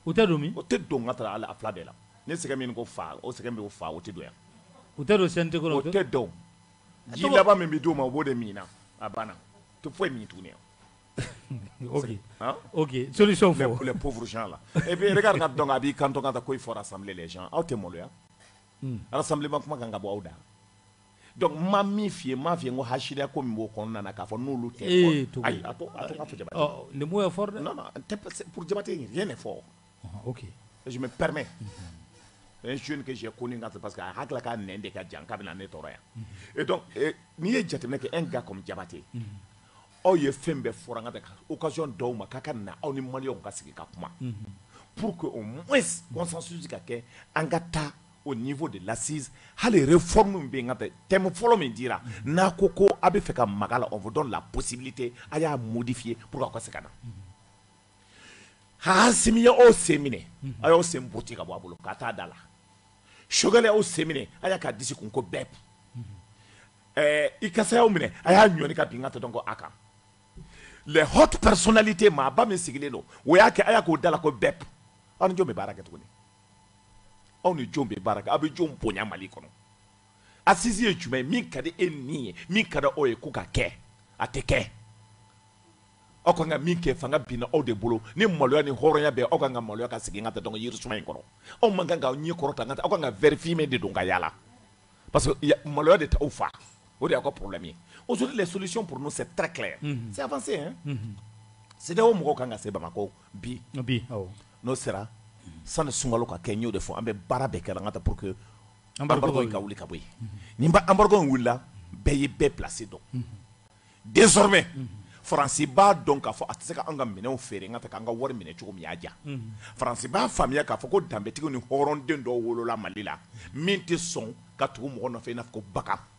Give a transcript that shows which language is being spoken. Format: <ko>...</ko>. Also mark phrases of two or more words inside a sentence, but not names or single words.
<bm>o tɛ don min o tɛ don ka taa a fila bɛɛ la ne sɛgɛn min ko fa o sɛgɛn bɛ o fa o tɛ don yan o tɛ don CNT kɔnɔ o tɛ don ji laban min bɛ d'o ma o b'o de min na a banna o tɛ foyi min tuguni yan. Ok, solution fɔ</bm> <fr>les pauvres gens là et puis regarde</fr> <bm>ka dɔn a b'i kan to ka taa ko</bm> <fr>il faut rassembler les gens</fr> <bm>aw tɛ maloya rassemblement kuma kan ka bɔ aw da donc ma min f'i ye ko hasidiya ko min b'o kɔnɔna na k'a fɔ n'olu tɛ ayi a to ka fɔ Jabate</bm> <fr>le mot est fort non pour Jabate rien n'est fort ok je me permets un jeune que j'ai connu parce que</fr> <bm>a hakila k'a nɛn de ka jan k'a bɛna ne tɔɔrɔ yan</bm> <fr>et donc</fr> <bm>n'i ye jateminɛ kɛ</bm> <fr>un gars comme Jabate</fr> <bm>aw ye fɛn bɛɛ fɔra an ka occasion dɔw ma k'a ka na aw ni maliyɛnw ka sigi ka kuma</bm> <fr>pour que au moins consensus</fr> <bm>ka kɛ an ka taa</bm> <fr>au niveau de l'assise</fr> <bm>hali réforme bɛ yen ka thème fɔlɔ min dira n'a ko ko a bɛ fɛ ka maga la</bm> <fr>on vous donne la possibilité</fr> <bm>a y'a modifier</bm> <fr>pour que</fr> <bm>aw ka se ka na Hasimi y'aw sen minɛ a y'aw sen bɔti ka bɔ a bolo ka taa da la Choguel y'aw sen minɛ a y'a ka disi kun ko BEP Ikasa y'aw minɛ a y'a ɲɔni ka bin ka tɔn ko a kan</bm> <fr>les hautes personnalités</fr> <bm>maaba min sigilen don o y'a kɛ a y'a k'o da la ko BEP aw ni jɔn bɛ baara kɛ tuguni aw ni jɔn bɛ baara kɛ aw bɛ jɔn bonya Mali kɔnɔ assise ye jumɛn min ka di e ni ye min ka di aw ye ko ka kɛ a tɛ kɛ aw kan ka min kɛ fanga binna aw de bolo ni maloya ni hɔrɔnya bɛ aw kan ka maloya ka sigi ka taa dɔn yirisuma in kɔnɔ aw man kan ka ɲɛ kɔrɔta aw kan ka vérifier de don ka yala</bm> <fr>parce que</fr> <bm>maloya de t'aw fa o de y'aw ka problème ye</bm> <fr>aujourd'hui les solutions pour nous c'est très clair c'est avancé hein c'est de</fr> <bm>o mɔgɔw kan ka se Bamako bi n'o sera sani sunkalo ka kɛ n y'o de fɔ an bɛ baara bɛɛ kɛ an ka taa</bm> <fr>pour que</fr> <bm>embargo in ka wuli ka bɔ yen ni embargo in wulila bɛɛ ye bɛɛ placé dɔn désormais Faransi b'a dɔn k'a fɔ a tɛ se ka an ka minɛnw feere n ka taa k'an ka wari minɛ cogo min y'a diya Faransi b'a faamuya k'a fɔ ko danbetigiw ni hɔrɔnden dɔw wolola Mali la min tɛ sɔn ka tugu mɔgɔ nɔfɛ i n'a fɔ ko bagan</bm>